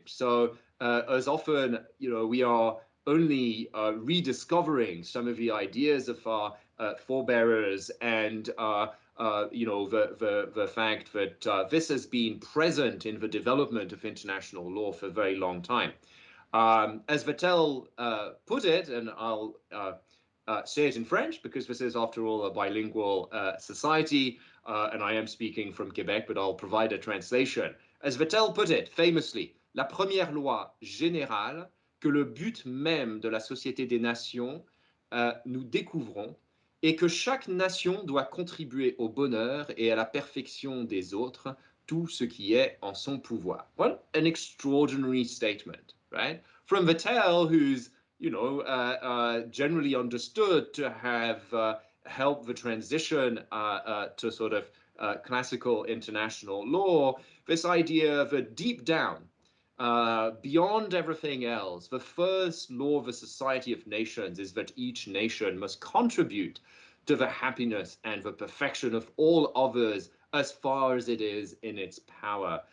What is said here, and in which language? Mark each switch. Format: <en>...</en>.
<en>So as often, we are only rediscovering some of the ideas of our forebearers, and the fact that this has been present in the development of international law for a very long time. As Vattel put it, and I'll say it in French because this is, after all, a bilingual society, and I am speaking from Quebec, but I'll provide a translation. As Vattel put it famously,</en> <fr>la première loi générale que le but même de la Société des Nations nous découvrons est que chaque nation doit contribuer au bonheur et à la perfection des autres, tout ce qui est en son pouvoir.</fr> <en>What an extraordinary statement, right? From Vattel, who's generally understood to have helped the transition to sort of classical international law, this idea that deep down, beyond everything else, the first law of a society of nations is that each nation must contribute to the happiness and the perfection of all others as far as it is in its power.</en>